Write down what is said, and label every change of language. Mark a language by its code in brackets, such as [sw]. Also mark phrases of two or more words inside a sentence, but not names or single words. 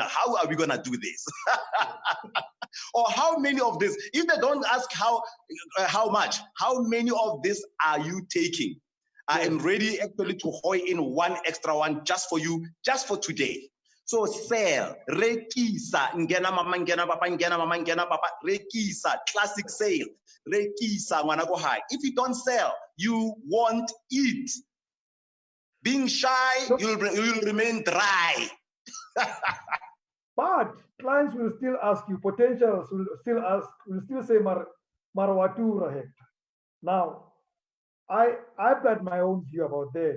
[en] How are we going to do this? Or how many of this? If they don't ask how much, how many of this are you taking? I am ready actually to hoy in one extra one just for you, just for today. So sell, rekisa, [zu] ngena mama, ngena papa, ngena mama, ngena papa, rekisa, [en] classic sale, [zu] rekisa, ngwana high. [en] If you don't sell, you won't eat. Being shy, you'll remain dry. But clients will still ask you, potentials will still say Marwatura Hector. Now, I've got my own view about that.